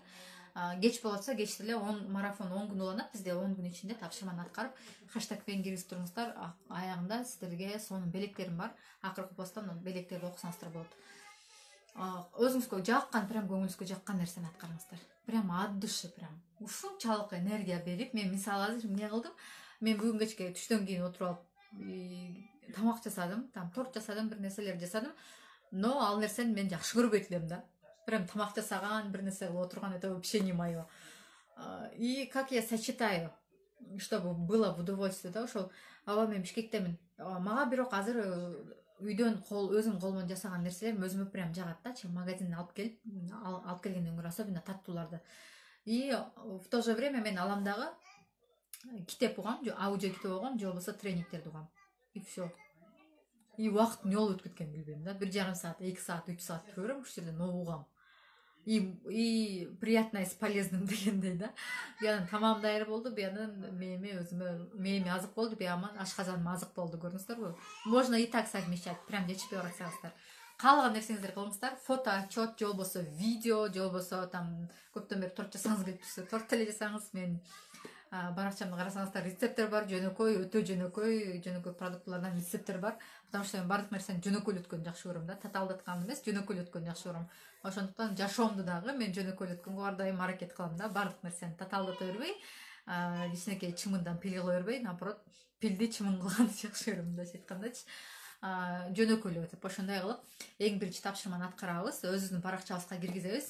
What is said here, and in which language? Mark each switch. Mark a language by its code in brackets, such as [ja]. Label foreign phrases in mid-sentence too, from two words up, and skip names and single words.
[ky] Кеч болотса, кеч деле марафон 10 күн уланат, бизде 10 күн ичинде тапшырманы аткарып, хэштегпен киргизип туруңуздар. Аягында сиздерге сонун белектерим бар. Акыркы посттон белектерди окусаңыздар болот. Өзүңүзгө жаккан, прям көңүлүңүзгө жаккан нерсени аткарыңыздар. Прям [ru] от души, [ky] прям ушунчалык энергия берип, мен мисалы азыр эмне кылдым? Мен бүгүн кечке түштөн кийин отуруп алып тамак жасадым, торт жасадым, бир нерселер жасадым. Но ал нерсени мен жакшы көрбөйт элем да. Прям тамак жасаган, бир нерсе кылып отурган, [ru] это вообще не моё. И как я сочетаю, чтобы было в удовольствие, [ky] да, ошол аба мен Бишкектемин. Мага бирок азыр үйдөн өзүм кол менен жасаган нерселерим өзүмө прям жагат да. Магазинден алып келгенден көрө особенно таттууларды. [ru] И в то же время [ky] мен алам дагы китеп угам, аудио китеп угам, же болбосо тренингтерди угам. [ru] И все. [ky] И убакыт эмне болуп өтүп кеткенин билбейм да. 1,5 саат, 2 саат, 3 саат көрөм, ушул жерден угам. [ru] И приятное с полезным [ky] дегендей да. Биядан тамам даяр болду, биядан мээме азык болду, бияман ашказаным азык болду, көрдүңүздөрбү? [ru] Можно и так совмещать, прям [ky] жечпей баратсаңыздар. Каалаган нерсеңиздерди кылыңыздар. Фото отчет, же болбосо видео, же болбосо там көптөн бери торт жасаңыз келип турса, торт эле жасаңыз. Мен баракчамда карасаңыздар рецепттер бар, жөнөкөй, өтө жөнөкөй продуктылардан рецепттер бар. [ru] Потому что [ky] мен бардык нерсени жөнөкөйлөткөнү жакшы көрөм да, татаалдатканды эмес, жөнөкөйлөткөнү жакшы көрөм. Ошондуктан жашоомду дагы мен жөнөкөйлөткөнгө ар дайым аракет кылам да, бардык нерсени татаалдата бербей, кичинекей чымындан пил кыла бербей, наоборот, пилди чымын кылганды жакшы көрөм, мындайча айткандачы. Жөнөкөйлөп, ошондой кылып, эң биринчи тапшырманы аткарабыз, өзүбүздүн баракчабызга киргизебиз.